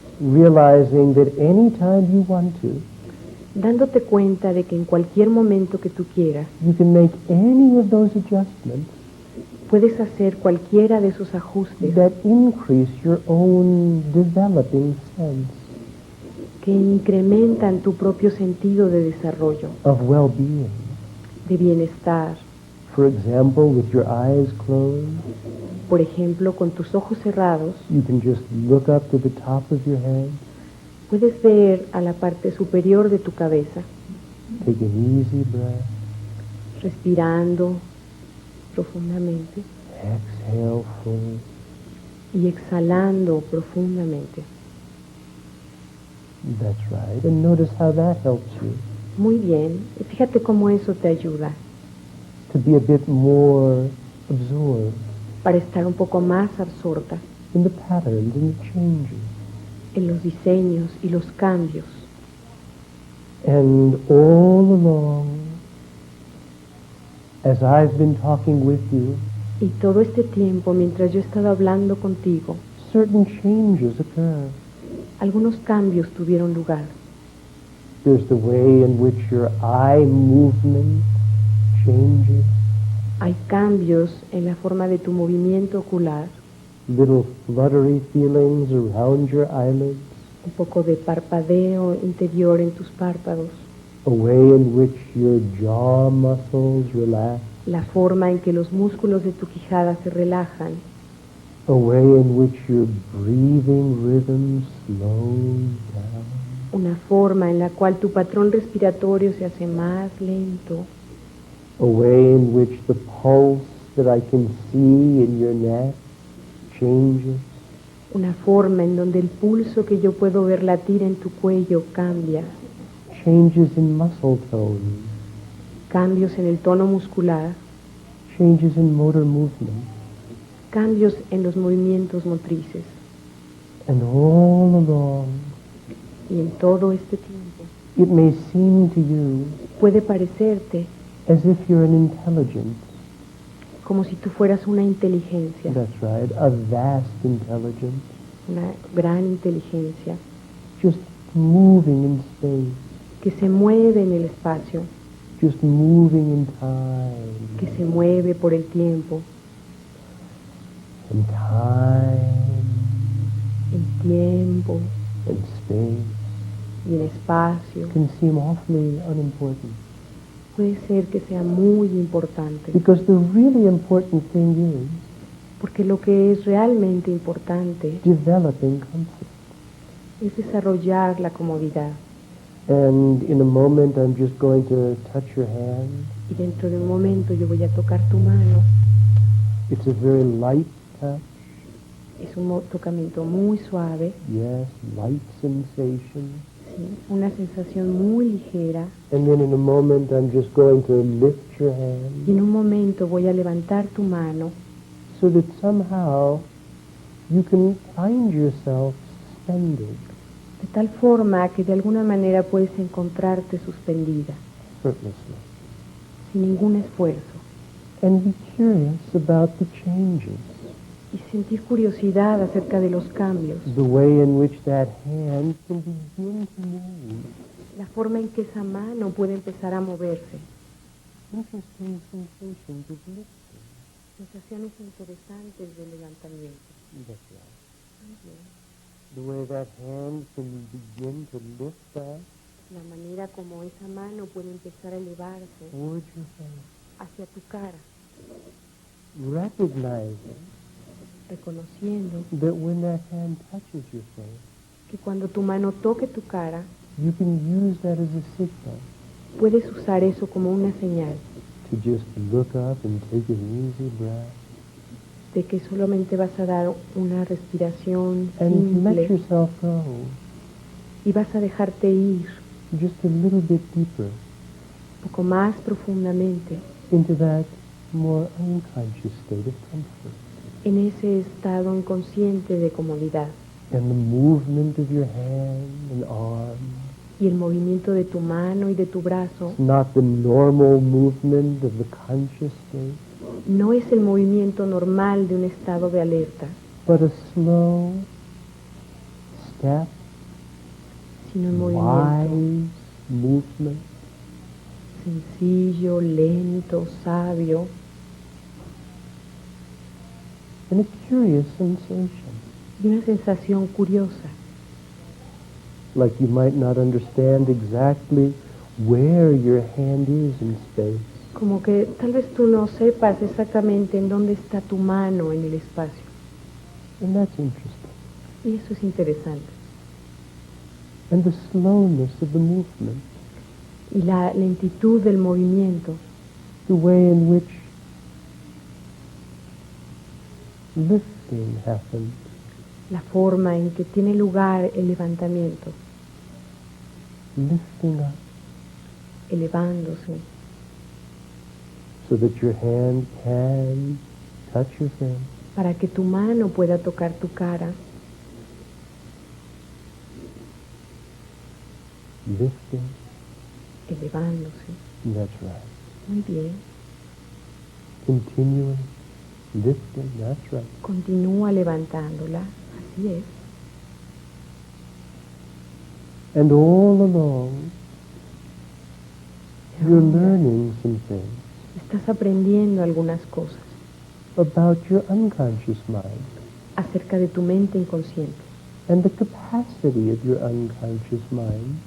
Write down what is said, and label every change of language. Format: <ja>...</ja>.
<en>Realizing that anytime you want to,</en> <es>dándote cuenta de que en cualquier momento que tú quieras,</es> <en>you can make any of those adjustments</en> <es>puedes hacer cualquiera de esos ajustes</es> <en>that increase your own developing sense</en> <es>que incrementan tu propio sentido de desarrollo,</es> <en>of well-being.</en> <es>de bienestar.</es> <en>For example, with your eyes closed,</en> <es>Por ejemplo, con tus ojos cerrados,</es> <en>you can just look up to the top of your head,</en> <es>puedes ver a la parte superior de tu cabeza,</es> <en>take an easy breath,</en> <es>respirando profundamente</es> <en>exhale fully,</en> <es>y exhalando profundamente.</es> <en>that's right, and notice how that helps you</en> <es>Muy bien, y fíjate cómo eso te ayuda</es> <en>to be a bit more absorbed</en> <es>para estar un poco más absorta</es> <en>in the patterns and the changes.</en> <es>en los diseños y los cambios.</es> <en>And all along, as I've been talking with you,</en> <es>Y todo este tiempo, mientras yo he estado hablando contigo,</es> <en>certain changes occur.</en> <es>algunos cambios tuvieron lugar.</es> <en>There's the way in which your eye movement changes,</en> <es>Hay cambios en la forma de tu movimiento ocular,</es> <en>little fluttery feelings around your eyelids,</en> <es>un poco de parpadeo interior en tus párpados,</es> <en>a way in which your jaw muscles relax,</en> <es>la forma en que los músculos de tu quijada se relajan,</es> <en>a way in which your breathing rhythm slows down,</en> <es>una forma en la cual tu patrón respiratorio se hace más lento,</es> <en>a way in which the pulse that I can see in your neck changes,</en> <es>una forma en donde el pulso que yo puedo ver latir en tu cuello cambia,</es> <en>changes in muscle tone,</en> <es>cambios en el tono muscular,</es> <en>changes in motor movement,</en> <es>cambios en los movimientos motrices.</es> <en>and all along</en> <es>Y en todo este tiempo</es> <en>it may seem to you</en> <es>puede parecerte</es> <en>as if you're an intelligence.</en> <es>como si tú fueras una inteligencia,</es> <en>That's right, a vast intelligence,</en> <es>una gran inteligencia</es> <en>just moving in space,</en> <es>que se mueve en el espacio,</es> <en>just moving in time,</en> <es>que se mueve por el tiempo,</es> <en>and time,</en> <es>en tiempo</es> <en>and space</en> <es>y en espacio.</es> <en>can seem awfully unimportant.</en> <es>Puede ser que sea muy importante,</es> <en>Because the really important thing is</en> <es>porque lo que es realmente importante</es> <en>developing comfort.</en> <es>es desarrollar la comodidad.</es> <en>And in a moment I'm just going to touch your hand.</en> <es>Y dentro de un momento yo voy a tocar tu mano.</es> <en>It's a very light touch.</en> <es>Es un tocamiento muy suave,</es> <en>Yes, light sensation.</en> <es>¿sí? Una sensación muy ligera.</es> <en>And then in a moment I'm just going to lift your</en> <es>Y</es> <en>hand</en> <es>en un momento voy a levantar tu mano</es> <en>so that somehow you can find yourself suspended,</en> <es>de tal forma que de alguna manera puedes encontrarte suspendida,</es> <en>effortlessly,</en> <es>sin ningún esfuerzo,</es> <en>and be curious about the changes,</en> <es>y sentir curiosidad acerca de los cambios,</es> <en>the way in which that hand can begin to move.</en> <es>la forma en que esa mano puede empezar a moverse.</es> <en>interesting sensations of lifting.</en> <es>Sensaciones interesantes de levantamiento.</es> <en>That's right.</en> <es>Muy bien.</es> <en>The way that hand can begin to lift up</en> <es>La manera como esa mano puede empezar a elevarse</es> <en>towards your face.</en> <es>hacia tu cara,</es> <en>Recognizing</en> <es>reconociendo</es> <en>that when that hand touches your face,</en> <es>que cuando tu mano toque tu cara,</es> <en>you can use that as a signal</en> <es>puedes usar eso como una señal</es> <en>to just look up and take an easy breath</en> <es>de que solamente vas a dar una respiración</es> <en>and let</en> <es>simple</es> <en>yourself go</en> <es>y vas a dejarte ir</es> <en>just a little bit deeper</en> <es>un poco más profundamente</es> <en>into that more unconscious state of comfort.</en> <es>en ese estado inconsciente de comodidad.</es> <en>And the movement of your hand and arm,</en> <es>Y el movimiento de tu mano y de tu brazo</es> <en>it's not the normal movement of the conscious state,</en> <es>no es el movimiento normal de un estado de alerta,</es> <en>but a slow step,</en> <es>sino un movimiento</es> <en>wise movement,</en> <es>sencillo, lento, sabio,</es> <en>and a curious sensation.</en> <es>y una sensación curiosa,</es> <en>Like you might not understand exactly where your hand is in space,</en> <es>como que tal vez tú no sepas exactamente en dónde está tu mano en el espacio.</es> <en>and that's interesting.</en> <es>Y eso es interesante.</es> <en>And the slowness of the movement,</en> <es>Y la lentitud del movimiento,</es> <en>the way in which lifting happens,</en> <es>la forma en que tiene lugar el levantamiento,</es> <en>lifting up,</en> <es>elevándose,</es> <en>so that your hand can touch your face,</en> <es>para que tu mano pueda tocar tu cara,</es> <en>lifting.</en> <es>elevándose.</es> <en>That's right.</en> <es>Muy bien.</es> <en>Continuing, lifting. That's right.</en> <es>Continúa levantándola. Así es.</es> <en>And all along,</en> <es>Y</es> <en>you're</en> <es>ahora</es> <en>learning some things</en> <es>estás aprendiendo algunas cosas</es> <en>about your unconscious mind</en> <es>acerca de tu mente inconsciente</es> <en>and the capacity of your unconscious mind</en>